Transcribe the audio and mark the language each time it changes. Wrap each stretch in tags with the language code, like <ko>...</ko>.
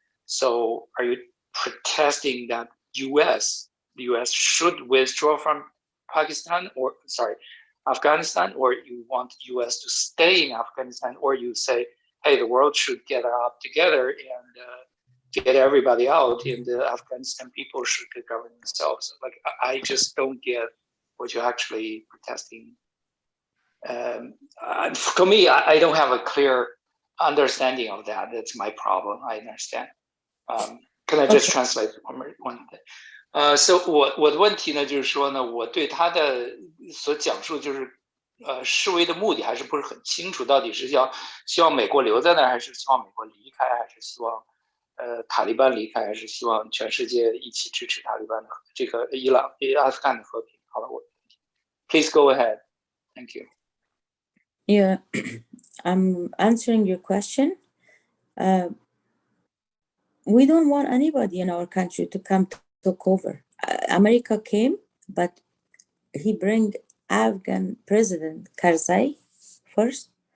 <en>So are you protesting that the US should withdraw from Afghanistan, or you want the US to stay in Afghanistan, or you say, hey, the world should get up together and get everybody out, and the Afghanistan people should govern themselves. Like, I just don't get what you're actually protesting. For me, I don't have a clear understanding of that. That's my problem. I understand. Can I just translate one thing?</en> <zh>So 我的问题呢，就是说呢，我对他的所讲述就是。示威的目的还是不是很清楚，到底是希望美国留在那儿，还是希望美国离开，还是希望塔利班离开，还是希望全世界一起支持塔利班的这个阿富汗的和平？好了，</zh> <en>Please go ahead. Thank you. Yeah, I'm answering your question. We don't want anybody in our country to come take over. America came, but he bring Afghan President Karzai first.</en>